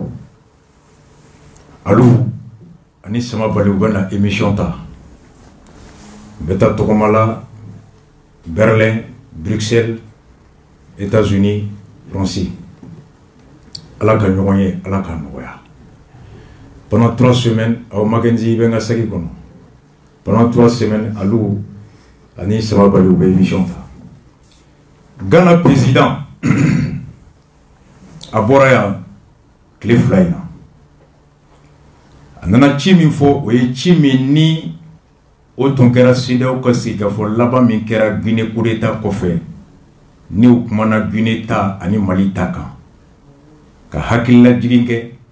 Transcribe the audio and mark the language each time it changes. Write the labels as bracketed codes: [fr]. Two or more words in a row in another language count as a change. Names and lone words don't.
[bm] alu ani Sama Bali u bɛna émission ta n bɛ taa tɔgɔmala Berlin, Bruxelles, États-Unis, France ala ka ɲɔgɔn ye ala ka nɔgɔya [fr] pendant 3 semaines [bm] aw magenzi bɛ n ka segi kɔnɔ [fr] pendant 3 semaines [bm] alu ani Sama Bali u bɛ émission ta Ghana président a bɔra yan tile 2 in na a nana ci min fɔ o ye ci min ni o tun kɛra CEDEAO ka sigikafɔ laban min kɛra Guinée [fr] coup d'état [bm] kɔfɛ ni u kumana Guinée ta ani Mali ta kan ka hakililajigin kɛ